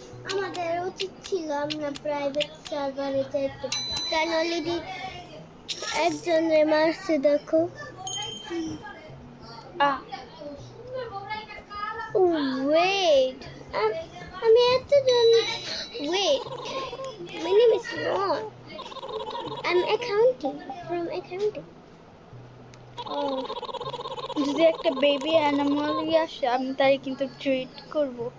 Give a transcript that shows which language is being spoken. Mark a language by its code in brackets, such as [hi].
[bn] আমাদের উচিত ছিল আমরা প্রাইভেট সার্ভারে যাইতে, কারণ অলরেডি একজনের মারছে, দেখো। [en] wait, [bn] আমি এতজন, [en] Wait, my name is Ron. I'm accounting, from accounting. [bn] যদি একটা বেবি অ্যানিমাল আসে আমি তাই কিন্তু ট্রিট করব।